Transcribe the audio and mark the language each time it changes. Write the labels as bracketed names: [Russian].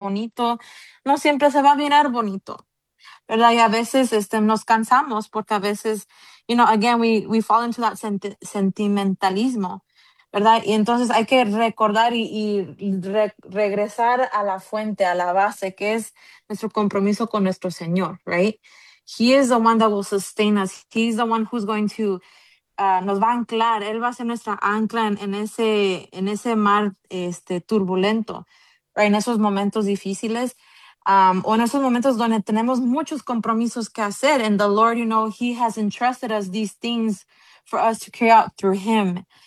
[Spanish] bonito, no siempre se va a mirar bonito, ¿verdad? Y a veces nos cansamos porque a veces, [English] again, we fall into that [Spanish] sentimentalismo, ¿verdad? Y entonces hay que recordar y regresar a la fuente, a la base, que es nuestro compromiso con nuestro Señor, right? [English] He is the one that will sustain us. He is the one who's going to, [Spanish] nos va a anclar. Él va a ser nuestra ancla en ese mar turbulento, right? En esos momentos difíciles, o en esos momentos donde tenemos muchos compromisos que hacer. [English] And the Lord, He has entrusted us these things for us to carry out through Him.